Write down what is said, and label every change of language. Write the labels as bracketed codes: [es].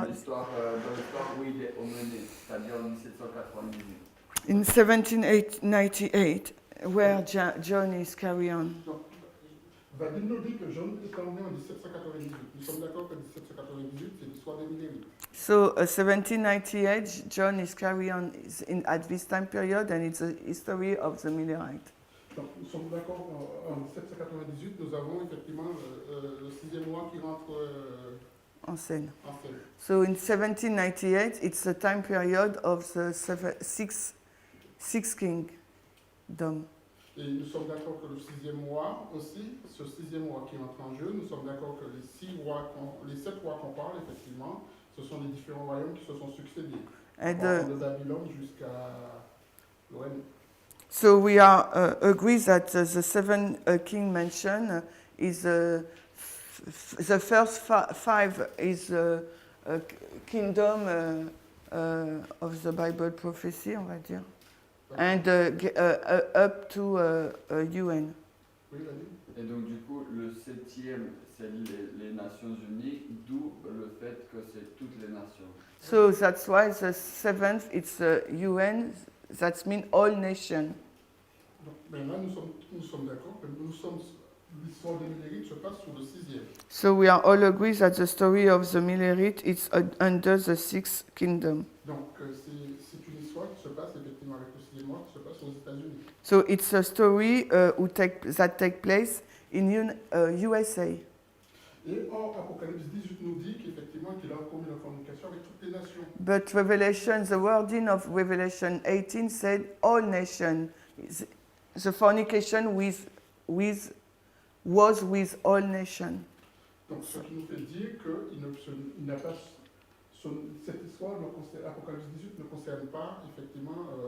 [fr] Dans l'histoire où il est emmené, c'est-à-dire en 1798. [en] in 1798, where John is carried on. [fr] donc, Vadim nous dit que Jean est emmené en 1798. Nous sommes d'accord que 1798, c'est l'histoire des millérites. [en] So 1798, John is carried on at this time period, and it's a history of the Millerite. [fr] Donc, nous sommes d'accord qu'en 1798, nous avons effectivement le 6e roi qui rentre En scène. en scène. [en] So in 1798, it's the time period of the six kingdom. [fr] Et nous sommes d'accord que le 6e roi aussi, ce 6e roi qui entre en jeu, nous sommes d'accord que les 7 rois qu'on parle, effectivement, ce sont les différents royaumes qui se sont succédés. [en] And [fr] De Babylone jusqu'à l'Orient. [en] so we are agree that the 7 king mentioned is the first 5 is kingdom of the Bible prophecy, [fr] on va dire, [en] and up to UN. [fr] Oui, vas-y. Et donc du coup, le 7e, c'est les Nations Unies, d'où le fait que c'est toutes les nations. [en] So that's why the 7th it's UN. That means all nations. [fr] Donc, ben là, nous sommes d'accord que l'histoire des Millérites se passe sous le 6e. [en] So we are all agreed that the story of the Millerite is under the 6th kingdom. [fr] Donc, c'est une histoire qui se passe effectivement avec le 6e roi qui se passe aux États-Unis. [en] So it's a story that take place in USA. [fr] Et or, Apocalypse 18 nous dit qu'effectivement, qu'il a commis la fornication avec toutes les nations. [en] But Revelation, the wording of Revelation 18 said all nations. The fornication was with all nations. [fr] Donc, ce qui nous fait dire qu'il n'a pas. Cette histoire, Apocalypse 18 ne concerne pas effectivement.